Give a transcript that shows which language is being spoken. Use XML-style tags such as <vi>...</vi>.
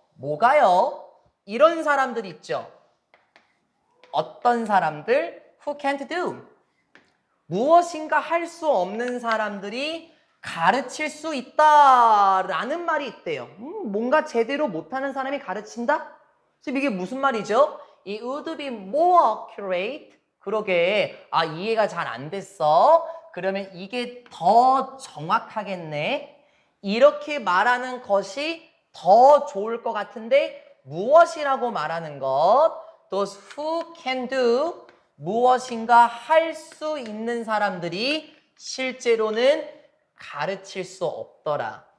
<ko>뭐가요? 이런 사람들 있죠. 어떤 사람들?</ko> <en>Who can't do?</en> <ko>무엇인가 할 수 없는 사람들이 가르칠 수 있다라는 말이 있대요. 뭔가 제대로 못하는 사람이 가르친다? 지금 이게 무슨 말이죠?</ko> <en>It would be more accurate.</en> <ko>그러게, 이해가 잘 안 됐어. 그러면 이게 더 정확하겠네. 이렇게 말하는 것이 더 좋을 것 같은데 무엇이라고 말하는 것?</ko> <en>Those who can do.</en> <ko>무엇인가 할 수 있는 사람들이 실제로는 가르칠 수 없더라.</ko>